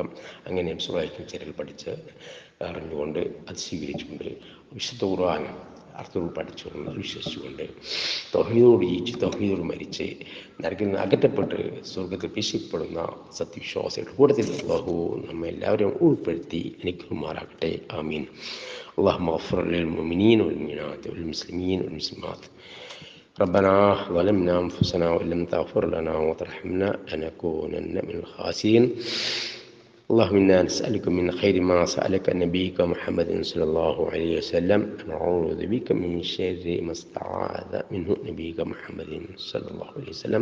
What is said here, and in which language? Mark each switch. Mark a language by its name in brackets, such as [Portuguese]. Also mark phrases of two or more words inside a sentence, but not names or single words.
[Malayalam] അങ്ങനെ നബി ചര്യകൾ പഠിച്ച് അറിഞ്ഞുകൊണ്ട് അത് സ്വീകരിച്ചുകൊണ്ട് വിശുദ്ധ ഖുർആൻ അർത്ഥത്തോട് പഠിച്ചുകൊണ്ട് വിശ്വസിച്ചുകൊണ്ട് തൗഹീദോട് ജീവിച്ച് തൗഹീദോട് മരിച്ച് നരകിൽ നിന്ന് അകറ്റപ്പെട്ട് സ്വർഗത്തിൽ പ്രവേശിക്കപ്പെടുന്ന സത്യവിശ്വാസികളുടെ കൂട്ടത്തിൽ അല്ലാഹു നമ്മെ എല്ലാവരും ഉൾപ്പെടുത്തി അനുഗ്രഹിക്കുമാറാകട്ടെ. ആമീൻ. [Arabic] اللهم اغفر للمؤمنين والمؤمنات والمسلمين والمسلمات. ربنا ظلمنا أنفسنا وإن لم تغفر لنا وترحمنا لنكونن من الخاسرين. اللهم إنا نسألك من خير ما سألك نبيك محمد صلى الله عليه وسلم، ونعوذ بك من شر ما استعاذ منه نبيك محمد صلى الله عليه وسلم.